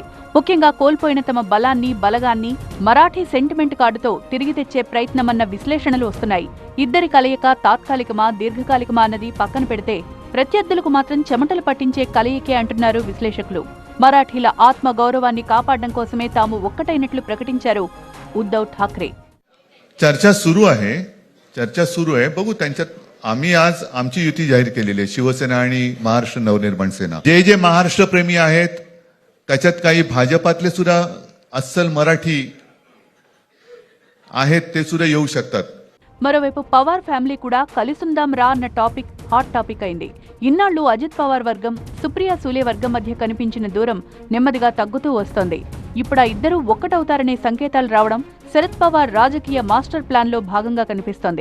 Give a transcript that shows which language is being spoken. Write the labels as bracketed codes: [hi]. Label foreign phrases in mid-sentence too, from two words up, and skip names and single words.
[te] ముఖ్యంగా కోల్పోయిన తమ బలాన్ని మరాఠీ [en] sentiment card [te] తిరిగి తెచ్చే ప్రయత్నమన్న విశ్లేషణలు వస్తున్నాయి. ఇద్దరి కలయిక తాత్కాలికమా దీర్ఘకాలికమా అన్నది పక్కన పెడితే ప్రత్యర్థులకు మాత్రం చెమటలు పట్టించే కలయికే అంటున్నారు విశ్లేషకులు. మరాఠీల ఆత్మ గౌరవాన్ని కాపాడడం కోసమే తాము ఒక్కటైనట్లు ప్రకటించారు ఉద్ధవ్ ఠాక్రే. [mr] चर्चा सुरू आहे बघू. त्यांच्यात आम्ही आज आमची युती जाहीर केलेली आहे, शिवसेना आणि महाराष्ट्र नवनिर्माण सेना. जे महाराष्ट्र प्रेमी आहेत त्याच्यात काही भाजपातले सुद्धा अस्सल मराठी आहेत, ते सुद्धा येऊ शकतात. [te] మరోవైపు పవార్ ఫ్యామిలీ కూడా కలిసుందాం రా అన్న టాపిక్ [en] hot topic [te] అయింది. ఇన్నాళ్లు అజిత్ పవార్ వర్గం, సుప్రియా సూలే వర్గం మధ్య కనిపించిన దూరం నెమ్మదిగా తగ్గుతూ వస్తోంది. ఇప్పుడు ఆ ఇద్దరూ ఒక్కటవుతారనే సంకేతాలు రావడం శరద్ పవార్ రాజకీయ [en] master plan [te] లో భాగంగా కనిపిస్తోంది.